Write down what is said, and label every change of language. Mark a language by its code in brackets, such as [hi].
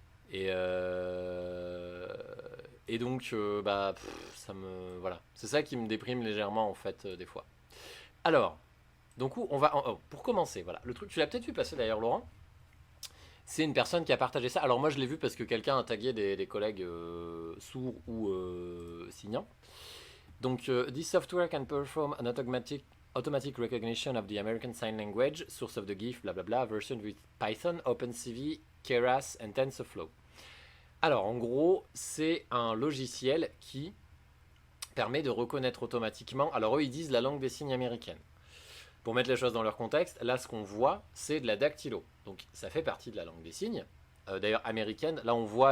[fr] Et, euh, et donc, ça me. Voilà. C'est ça qui me déprime légèrement, en fait, des fois. Alors, donc, pour commencer, voilà. Le truc, tu l'as peut-être vu passer d'ailleurs, Laurent. C'est une personne qui a partagé ça. Alors, moi, je l'ai vu parce que quelqu'un a tagué des collègues sourds ou signants. [en] Donc, this software can perform an automatic recognition of the American Sign Language, source of the GIF, blablabla, version with Python, OpenCV, Keras and TensorFlow. [fr] Alors, en gros, c'est un logiciel qui permet de reconnaître automatiquement. Alors, eux, ils disent la langue des signes américaine. Pour mettre les choses dans leur contexte, là, ce qu'on voit, c'est de la dactylo. Donc, ça fait partie de la langue des signes. D'ailleurs, américaine. Là, on voit.